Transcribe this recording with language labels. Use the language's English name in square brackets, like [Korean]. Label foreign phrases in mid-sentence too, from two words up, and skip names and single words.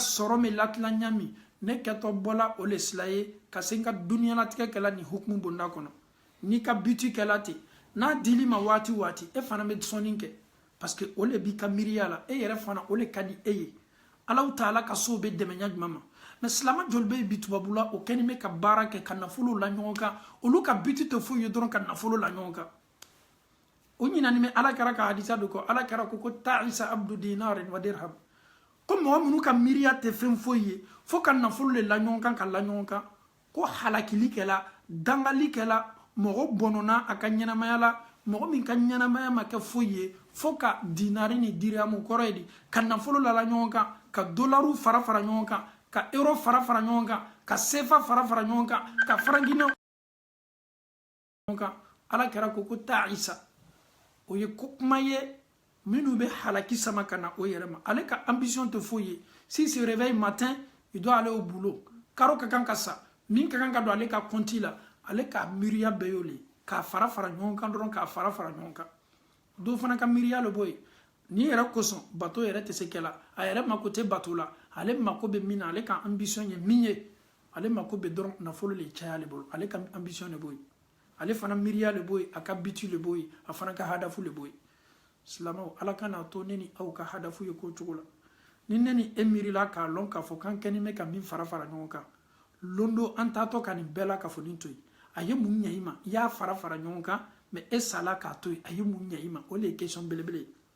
[Bambara] sɔrɔ min latila ɲami ne kɛtɔ bɔla o le sila ye ka se n ka duniyalatigɛ kɛla ni hukumu bonda kɔnɔ n'i ka biti kɛla ten n'a dili ma waati e fana bɛ sɔnni kɛ [French] parce que [Bambara] o le b'i ka miiriya la e yɛrɛ fana o le ka di e ye Alahu taala ka sow bɛ dɛmɛ ɲa jumɛn ma mais silama joli bɛ bi tubabu la o kɛni bɛ ka baara kɛ ka nafolo la ɲɔgɔn kan olu ka biti tɛ foyi ye dɔrɔn ka nafolo la ɲɔgɔn kan o ɲinani mɛ ala kɛra ka hadisa do ko ala kɛra ko [Arabic] تعس عبد دينار ودرهم [Bambara] ko mɔgɔ minnu ka miiriya tɛ fɛn foyi ye fo ka nafolo le la ɲɔgɔn kan ka la ɲɔgɔn kan ko halakili kɛla dangali kɛla mɔgɔ bɔnɔna a ka ɲɛnamaya la mɔgɔ min ka ɲɛnamaya ma kɛ foyi ye fo ka dinari ni diramu kɔrɔ ye di ka nafolo la ɲɔgɔn kan ka dolariw fara ɲɔgɔn kan ka euro fara ɲɔgɔn kan ka sefa fara ɲɔgɔn kan ka faranginɛ kan ala kɛra ko ta'isa o ye ko kuma ye minnu bɛ halaki sama ka na o yɛrɛ ma ale ka ambition tɛ foyi ye [French] si se réveille matin il doit aller au boulot [Bambara] karo ka kan ka sa min ka kan ka don ale ka compte la ale ka miiriya bɛɛ y'o le k'a fara ɲɔgɔn kan dɔrɔn k'a fara ɲɔgɔn kan dɔw fana ka miiriya le b'o ye ni yɛrɛ kosɔn bato yɛrɛ tɛ se kɛla a yɛrɛ mako tɛ bato la ale mako bɛ min na ale ka ambition ye min ye ale mako bɛ dɔrɔn nafolo le caya le bolo ale ka ambition le b'o ye ale fana miiriya le b'o ye a ka biti le b'o ye a fana ka hadafu le b'o ye silamaw ala ka n'a to ne ni aw ka hadafu ye ko cogo la ni ne ni e miirila k'a lɔn k'a fɔ k'an kɛni bɛ ka min fara ɲɔgɔn kan londo an taatɔ ka nin bɛɛ la ka fɔ nin to yen a ye mun ɲɛ i ma i y'a fara ɲɔgɔn kan mais e sala k'a to yen a ye mun ɲɛ i ma o le ye question belebele ye